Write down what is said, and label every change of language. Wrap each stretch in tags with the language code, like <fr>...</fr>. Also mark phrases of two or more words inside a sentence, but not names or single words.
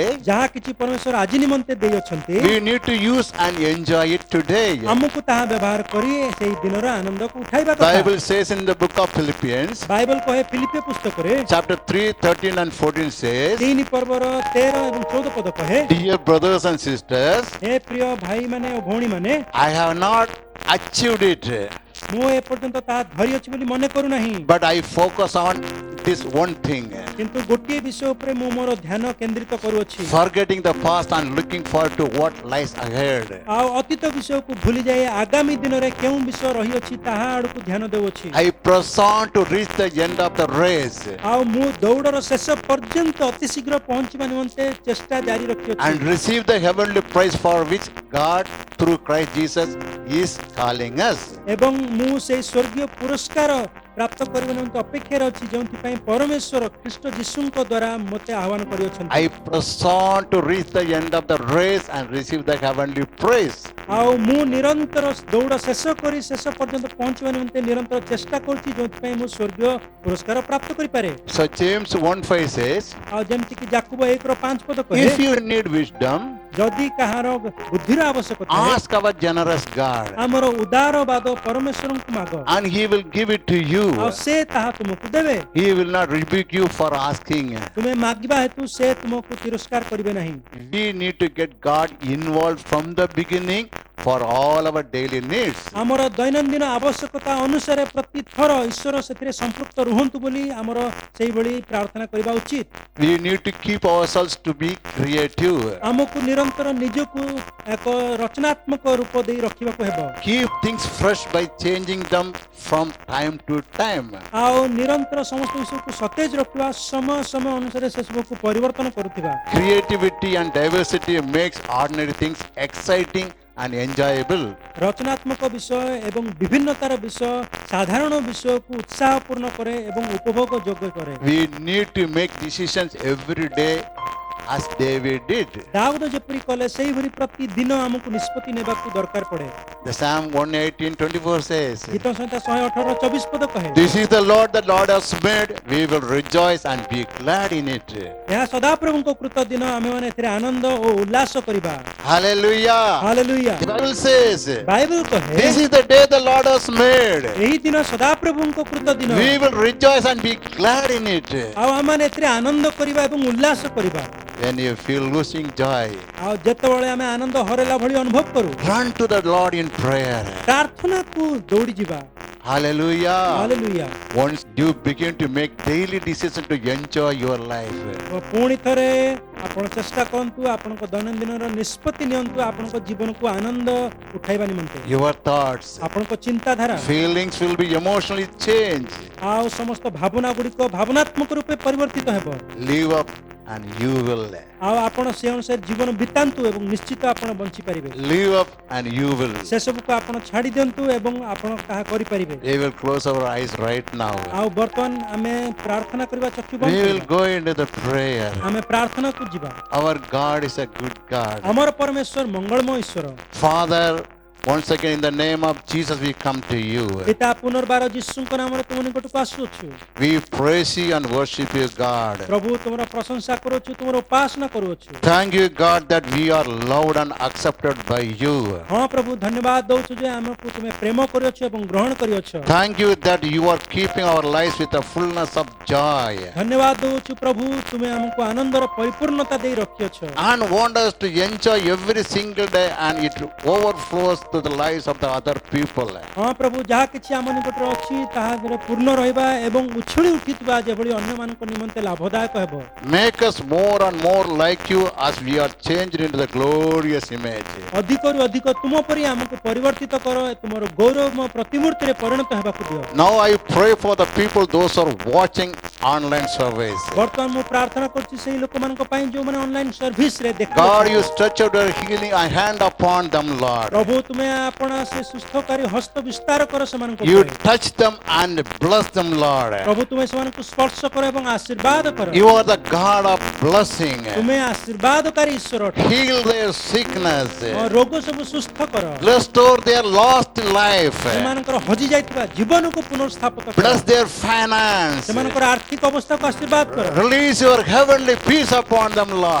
<or>ଯାହା କିଛି ପରମେଶ୍ୱର ଆଜି ନିମନ୍ତେ ଦେଇଅଛନ୍ତି</or> <en>we need to use and enjoy it today.</en> <or>ଆମକୁ ତାହା ବ୍ୟବହାର କରି ସେହି ଦିନର ଆନନ୍ଦକୁ ଉଠାଇବା କଥା</or> <en>Bible says in the book of Philippians,</en> <or>ବାଇବଲ କହେ ଫିଲିପିଓ ପୁସ୍ତକରେ</or> <en>chapter 3, 13 and 14 says,</en> <or>3 ପର୍ବର 13 ଏବଂ 14 ପଦ କହେ</or> <en>Dear brothers and sisters,</en> <or>ହେ ପ୍ରିୟ ଭାଇମାନେ ଓ ଭଉଣୀମାନେ</or> <en>I have not achieved it,</en> <or>ମୁଁ ଏପର୍ଯ୍ୟନ୍ତ ତାହା ଧରିଅଛି ବୋଲି ମନେ କରୁନାହିଁ</or> <en>but I focus on this one thing,</en> <or>କିନ୍ତୁ ଗୋଟିଏ ବିଷୟ ଉପରେ ମୁଁ ମୋର ଧ୍ୟାନ କେନ୍ଦ୍ରିତ କରୁଅଛି</or> <en>forgetting the past and looking forward to what lies ahead.</en> <or>ଆଉ ଅତୀତ ବିଷୟକୁ ଭୁଲି ଯାଇ ଆଗାମୀ ଦିନରେ କେଉଁ ବିଷୟ ରହିଅଛି ତାହା ଆଡ଼କୁ ଧ୍ୟାନ ଦେଉଅଛି</or> <en>I press on to reach the end of the race</en> <or>ଆଉ ମୁଁ ଦୌଡ଼ର ଶେଷ ପର୍ଯ୍ୟନ୍ତ ଅତି ଶୀଘ୍ର ପହଞ୍ଚିବା ନିମନ୍ତେ ଚେଷ୍ଟା ଜାରି ରଖିଅଛି</or> <en>and receive the heavenly prize for which God through Christ Jesus is calling us.</en> <or>ଏବଂ ମୁଁ ସେହି ସ୍ୱର୍ଗୀୟ ପୁରସ୍କାର ପ୍ରାପ୍ତ କରିବା ନିମନ୍ତେ ଅପେକ୍ଷାରେ ଅଛି ଯେଉଁଥିପାଇଁ ପରମେଶ୍ୱର ଖ୍ରୀଷ୍ଟ ଯୀଶୁଙ୍କ ଦ୍ୱାରା ମୋତେ ଆହ୍ୱାନ କରିଅଛନ୍ତି</or> <en>I press on to reach the end of the race and receive the heavenly praise.</en> <or>ଆଉ ମୁଁ ନିରନ୍ତର ଦୌଡ଼ ଶେଷ କରି ଶେଷ ପର୍ଯ୍ୟନ୍ତ ପହଞ୍ଚିବା ନିମନ୍ତେ ନିରନ୍ତର ଚେଷ୍ଟା କରୁଛି ଯେଉଁଥିପାଇଁ ମୁଁ ସ୍ୱର୍ଗୀୟ ପୁରସ୍କାର ପ୍ରାପ୍ତ କରିପାରେ</or> <en>So James 1:5 says,</en> <or>ଆଉ ଯେମିତିକି ଯାକୁବ 1:5 ପଦ କହେ</or> <en>if you need wisdom,</en> <or>ଯଦି କାହାର ବୁଦ୍ଧିର ଆବଶ୍ୟକତା ଥାଏ,</or> <en>ask our generous God,</en> <or>ଆମର ଉଦାରବାଦ ପରମେଶ୍ୱରଙ୍କୁ ମାଗ</or> <en>and He will give it to you.</en> <or>ଆଉ ସେ ତାହା ତୁମକୁ ଦେବେ</or> <en>He will not rebuke you for asking.</en> <or>ତୁମେ ମାଗିବା ହେତୁ ସେ ତୁମକୁ ତିରସ୍କାର କରିବେ ନାହିଁ</or> <en>We need to get God involved from the beginning for all our daily needs.</en> <or>ଆମର ଦୈନନ୍ଦିନ ଆବଶ୍ୟକତା ଅନୁସାରେ ପ୍ରତି ଥର ଈଶ୍ୱର ସେଥିରେ ସମ୍ପୃକ୍ତ ରୁହନ୍ତୁ ବୋଲି ଆମର ସେଇଭଳି ପ୍ରାର୍ଥନା କରିବା ଉଚିତ</or> <en>We need to keep ourselves to be creative.</en> <or>ଆମକୁ ନିରନ୍ତର ନିଜକୁ ଏକ ରଚନାତ୍ମକ ରୂପ ଦେଇ ରଖିବାକୁ ହେବ</or> <en>Keep things fresh by changing them from time to time.</en> <or>ଆଉ ନିରନ୍ତର ସମସ୍ତ ବିଷୟକୁ ସତେଜ ରଖିବା ସମୟ ସମୟ ଅନୁସାରେ ସେସବୁକୁ ପରିବର୍ତ୍ତନ କରୁଥିବା</or> <en>Creativity and diversity makes ordinary things exciting and enjoyable.</en> <or>ରଚନାତ୍ମକ ବିଷୟ ଏବଂ ବିଭିନ୍ନତାର ବିଷୟ ସାଧାରଣ ବିଷୟକୁ ଉତ୍ସାହପୂର୍ଣ୍ଣ କରେ ଏବଂ ଉପଭୋଗ ଯୋଗ୍ୟ କରେ</or> <en>We need to make decisions every day as David did.</en> <or>ଦାଉଦ ଯେପରି କଲେ ସେଇଭଳି ପ୍ରତିଦିନ ଆମକୁ ନିଷ୍ପତ୍ତି ନେବାକୁ ଦରକାର ପଡେ</or> <en>The Psalm 118:24 says,</en> <or>ଗୀତ ସଂହିତା 118:24 ପଦ କହେ</or> <en>This is the Lord has made, we will rejoice and be glad in it.</en> <or>ଏହା ସଦାପ୍ରଭୁଙ୍କ କୃତ ଦିନ ଆମେମାନେ ଏଥିରେ ଆନନ୍ଦ ଓ ଉଲ୍ଲାସ କରିବା</or> <en>Hallelujah.</en> <or>ହାଲେଲୁୟା</or> <en>The Bible says,</en> <or>ବାଇବଲ କହେ</or> <en>This is the day the Lord has made.</en> <or>ଏହି ଦିନ ସଦାପ୍ରଭୁଙ୍କ କୃତ ଦିନ</or> <en>We will rejoice and be glad in it.</en> <or>ଆଉ ଆମମାନେ ଏଥିରେ ଆନନ୍ଦ କରିବା ଏବଂ ଉଲ୍ଲାସ କରିବା</or> <en>When you feel losing joy,</en> <or>ଆଉ ଯେତେବେଳେ ଆମେ ଆନନ୍ଦ ହରେଲା ଭଳି ଅନୁଭବ କରୁ</or> <en>run to the Lord in prayer.</en> <or>ପ୍ରାର୍ଥନାକୁ ଦୌଡ଼ି ଯିବା</or> <en>Hallelujah.</en> <or>ହାଲେଲୁୟା</or> <en>Once you begin to make daily decisions to enjoy your life,</en> <or>ପୁଣି ଥରେ ଆପଣ ଚେଷ୍ଟା କରନ୍ତୁ ଆପଣଙ୍କ ଦୈନନ୍ଦିନର ନିଷ୍ପତ୍ତି ନିଅନ୍ତୁ ଆପଣଙ୍କ ଜୀବନକୁ ଆନନ୍ଦ ଉଠାଇବା ନିମନ୍ତେ</or> <en>your thoughts,</en> <or>ଆପଣଙ୍କ ଚିନ୍ତାଧାରା</or> <en>feelings will be emotionally changed.</en> <or>ଆଉ ସମସ୍ତ ଭାବନା ଗୁଡ଼ିକ ଭାବନାତ୍ମକ ରୂପେ ପରିବର୍ତ୍ତିତ ହେବ</or> <en>Live up and you will.</en> <or>ଆଉ ଆପଣ ସେ ଅନୁସାରେ ଜୀବନ ବିତାନ୍ତୁ ଏବଂ ନିଶ୍ଚିତ ଆପଣ ବଞ୍ଚିପାରିବେ</or> <en>Live up and you will.</en> <or>ସେସବୁକୁ ଆପଣ ଛାଡ଼ି ଦିଅନ୍ତୁ ଏବଂ ଆପଣ ତାହା କରିପାରିବେ</or> <en>We will close our eyes right now.</en> <or>ଆଉ ବର୍ତ୍ତମାନ ଆମେ ପ୍ରାର୍ଥନା କରିବା ଚକ୍ଷୁ ବନ୍ଦ</or> <en>We will</en> <or>କରିବା।</or> <en>go into the prayer.</en> <or>ଆମେ ପ୍ରାର୍ଥନାକୁ ଯିବା</or> <en>Our God is a good God.</en> <or>ଆମର ପରମେଶ୍ୱର ମଙ୍ଗଳମୟ ଈଶ୍ୱର</or> <en>Father, once again in the name of Jesus we come to you.</en> <or>ପିତା ପୁନର୍ବାର ଯୀଶୁଙ୍କ ନାମରେ ତୁମ ନିକଟକୁ ଆସୁଅଛୁ</or> <en>We praise you and worship you, God.</en> <or>ପ୍ରଭୁ ତୁମର ପ୍ରଶଂସା କରୁଅଛୁ ତୁମର ଉପାସନା କରୁଅଛୁ</or> <en>Thank you, God, that we are loved and accepted by you.</en> <or>ହଁ ପ୍ରଭୁ ଧନ୍ୟବାଦ ଦଉଛୁ ଯେ ଆମକୁ ତୁମେ ପ୍ରେମ କରିଅଛ ଏବଂ ଗ୍ରହଣ କରିଅଛ</or> <en>Thank you that you are keeping our lives with a fullness of joy</en> <or>ଧନ୍ୟବାଦ ଦଉଛୁ ପ୍ରଭୁ ତୁମେ ଆମକୁ ଆନନ୍ଦର ପରିପୂର୍ଣ୍ଣତା ଦେଇ ରଖିଅଛ</or> <en>and want us to enjoy every single day and it overflows to the lives of the other people.</en> <or>ହଁ ପ୍ରଭୁ ଯାହା କିଛି ଆମ ନିକଟରେ ଅଛି ତାହା ଦେହରେ ପୂର୍ଣ୍ଣ ରହିବା ଏବଂ ଉଛୁଳି ଉଠିଥିବା ଯେଭଳି ଅନ୍ୟମାନଙ୍କ ନିମନ୍ତେ ଲାଭଦାୟକ ହେବ</or> <en>Make us more and more like you as we are changed into the glorious image.</en> <or>ଅଧିକରୁ ଅଧିକ ତୁମ ପରି ଆମକୁ ପରିବର୍ତ୍ତିତ କର ତୁମର ଗୌରବମୟ ପ୍ରତିମୂର୍ତ୍ତିରେ ପରିଣତ ହେବାକୁ ଦିଅ</or> <en>Now I pray for the people, those who are watching online service.</en> <or>ବର୍ତ୍ତମାନ ମୁଁ ପ୍ରାର୍ଥନା କରୁଛି ସେହି ଲୋକମାନଙ୍କ ପାଇଁ ଯେଉଁମାନେ</or> <en>online serviceରେ</en> <or>ଦେଖ</or> <en>God, you stretch out your healing hand upon them, Lord.</en> <or>ପ୍ରଭୁ ତୁମେ ଆପଣ ସେ ସୁସ୍ଥକାରୀ ହସ୍ତ ବିସ୍ତାର କର ସେମାନଙ୍କ</or> <en>You</en> <or>ଉପରେ।</or> <en>touch them and bless them, Lord.</en> <or>ପ୍ରଭୁ ତୁମେ ସେମାନଙ୍କୁ ସ୍ପର୍ଶ କର ଏବଂ ଆଶୀର୍ବାଦ କର।</or> <en>You are the God of blessing.</en> <or>ତୁମେ ଆଶୀର୍ବାଦକାରୀ ଈଶ୍ୱର ଅଟ।</or> <en>Heal their sickness.</en> <or>ରୋଗ ସବୁ ସୁସ୍ଥ କର।</or> <en>Restore their lost life.</en> <or>ସେମାନଙ୍କର ହଜି ଯାଇଥିବା ଜୀବନକୁ ପୁନର୍ସ୍ଥାପିତ କର।</or> <en>Bless their finance.</en> <or>ସେମାନଙ୍କର ଆର୍ଥିକ ଅବସ୍ଥାକୁ ଆଶୀର୍ବାଦ କର।</or> <en>Release your heavenly peace upon them, Lord.</en>